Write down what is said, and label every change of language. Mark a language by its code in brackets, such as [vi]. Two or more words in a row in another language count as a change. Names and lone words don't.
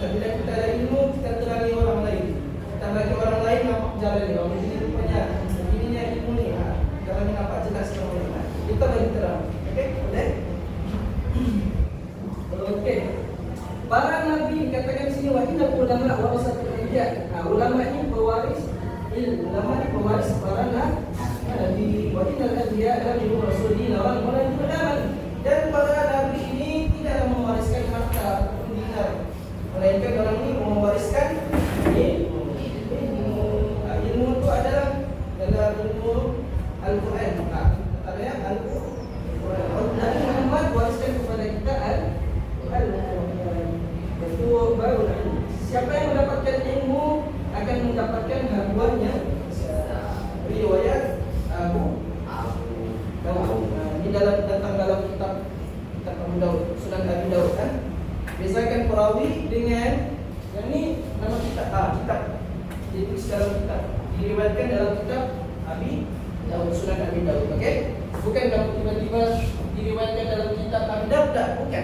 [ms] Bila kita ada ilmu, kita terangi orang lain. Kita bagi orang lain nampak jalan dia. Jadi rupanya ininya ilmu ni. Kalau ni nampak jelas orang lain. Kita bagi terang. Okey, boleh? Okey. Para nabi dikatakan sini [ar] وإن العلماء ورثة الأنبياء. [ms] Ulama ini pewaris ilmu. Ulama ini pewaris para nabi. [ar] وإن الأنبياء لم يورثونا ولم يورث. [ms] Dan para nabi ini tidaklah mewariskan harta ataupun dinar. Melainkan orang ini mewariskan ilmu. Ilmu itu adalah dalam ilmu Al-Quran. Katanya Al-Quran. Nabi Muhammad wariskan kepada kita Al-Quran. Itu baru ilmu. Siapa yang mendapatkan ilmu akan mendapatkan habuannya. Riwayat Abu Daud. Ini datang dalam kitab Abu Daud, Sunan Abi Daud kan. Bezakan perawi dengan yang ni nama kitab. Ditulis dalam kitab. Diriwayatkan dalam kitab Abi Daud, Sunan Abi Daud. Okey? Bukan kamu tiba-tiba diriwayatkan dalam kitab Abi Daud, tak, bukan.